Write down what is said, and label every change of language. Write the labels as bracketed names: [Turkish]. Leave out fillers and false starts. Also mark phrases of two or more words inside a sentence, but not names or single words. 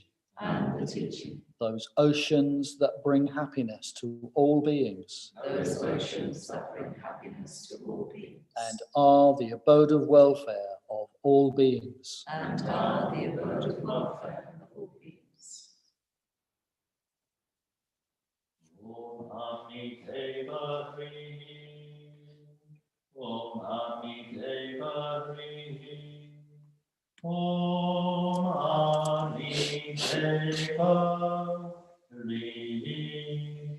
[English] and the teaching, those oceans that bring happiness to all beings those oceans that bring happiness to all beings, and are the abode of welfare of all beings. and are the abode of welfare of all beings. [Sanskrit] Om Ammiteva Hri. Om Ammiteva Hri. Om Ammiteva Hri.